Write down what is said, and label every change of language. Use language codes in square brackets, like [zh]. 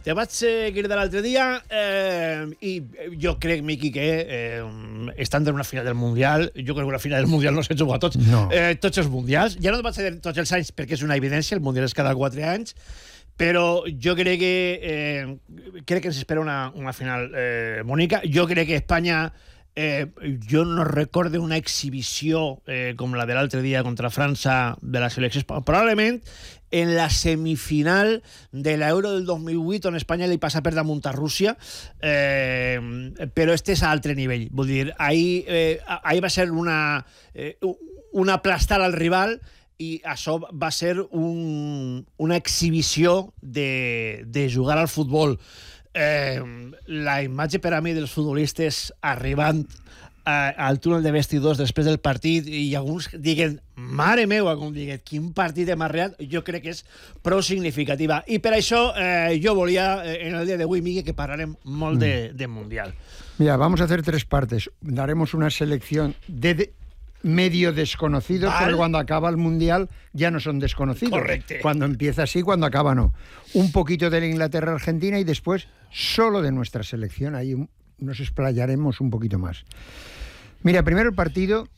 [es] Te vas a seguir del otro día y yo creo, Miki, que estando en una final del mundial, yo creo que una final del mundial no se juega a todos. No. Todos los mundiales. Ya no te vas a decir todos los años porque es una evidencia, el mundial es cada cuatro años, pero yo creo que se espera una final bonica. Yo creo que España... [ca] jo no recordo una exhibició com la de l'altre dia contra França de la selecció, probablement en la semifinal de l'Euro del 2008 on Espanya li passa per damunt a Rússia, però este és a altre nivell. Vull dir, ahí va ser una aplastar al rival i això va ser una exhibició de jugar al futbol. La imatge per a mi dels futbolistes arribant al túnel de vestidors després del partit i alguns diguen, mare meva, com diguen, quin partit hem arribat, jo crec que és prou significativa. I per això jo volia, en el dia d'avui, Miguel, que parlarem molt de Mundial. [es] Mira, vamos a hacer tres partes. Daremos una selección de medio desconocidos, ¿vale? Porque cuando acaba el Mundial ya no son desconocidos. [ca] Correcte. [es] Cuando empieza así, cuando acaba no. Un poquito de la Inglaterra-Argentina y después solo de nuestra selección. Ahí nos explayaremos un poquito más. Mira, primero el partido.